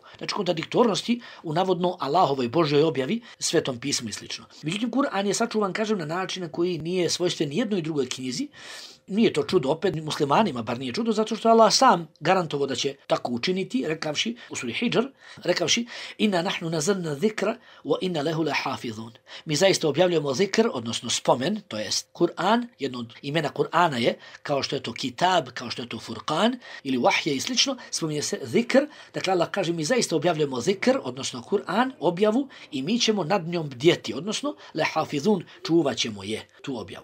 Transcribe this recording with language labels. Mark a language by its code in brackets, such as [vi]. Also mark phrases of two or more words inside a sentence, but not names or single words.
[bs] Znači, kontradiktornosti u navodno Allahovoj Božjoj objavi, Svetom pismu i slično. Međutim, Kur'an je sačuvan, kažem, na način na koji nije svojstven jednoj drugoj knjizi. Nije to čudo, opet muslimanima, bar nije čudo, zato što Allah sam garantovao da će tako učiniti, rekavši u suri Hidžr, rekavši [ar] إنا نحن نزلنا الذكر وإنا له لحافظون. [bs] Mi zaista objavljujemo zikr, odnosno spomen, to jest Kur'an, jedno od imena Kur'ana je, kao što je to kitab, kao što je to furqan ili wahje i slično, spominje se zikr. Dakle, Allah kaže, mi zaista objavljujemo zikr, odnosno Kur'an, objavu, i mi ćemo nad njom bdjeti, odnosno lahafizun, čuvat ćemo je, tu objavu.